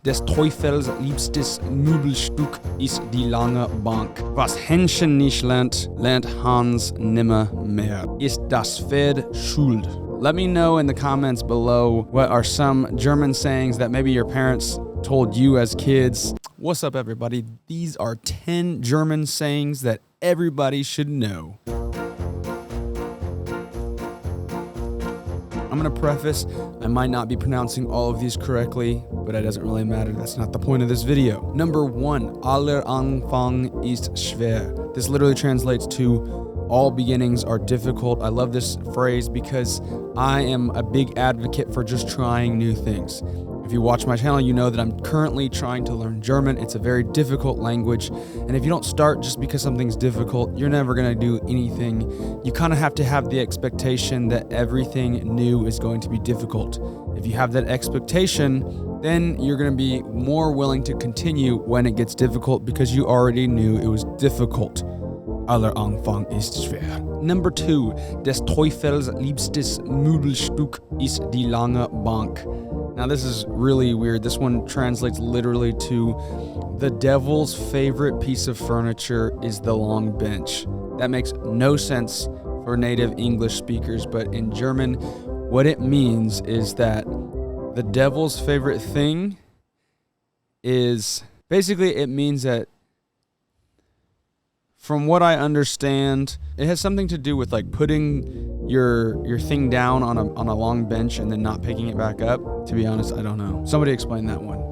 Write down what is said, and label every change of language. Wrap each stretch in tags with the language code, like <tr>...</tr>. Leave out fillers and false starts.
<de>des Teufels liebstes Möbelstück ist die lange Bank. Was Hähnchen nicht lernt, lernt Hans nimmer mehr. Ist das Pferd schuld?</de> <en>Let me know in the comments below what are some German sayings that maybe your parents told you as kids. What's up, everybody? These are 10 German sayings that everybody should know. I'm going to preface, I might not be pronouncing all of these correctly, but it doesn't really matter. That's not the point of this video. Number 1,</en> <de>aller Anfang ist schwer.</de> <en>This literally translates to all beginnings are difficult. I love this phrase because I am a big advocate for just trying new things. If you watch my channel, you know that I'm currently trying to learn German. It's a very difficult language, and if you don't start just because something's difficult, you're never gonna do anything. You kind of have to have the expectation that everything new is going to be difficult. If you have that expectation, then you're gonna be more willing to continue when it gets difficult because you already knew it was difficult.</en> <de>Aller Anfang ist schwer.</de> <en>Number 2,</en> <de>des Teufels liebstes Möbelstück ist die lange Bank.</de> <en>Now this is really weird. This one translates literally to the devil's favorite piece of furniture is the long bench. That makes no sense for native English speakers, but in German, what it means is that the devil's favorite thing is, basically it means that, from what I understand, it has something to do with like putting your thing down on a long bench and then not picking it back up. To be honest, I don't know. Somebody explain that one.</en>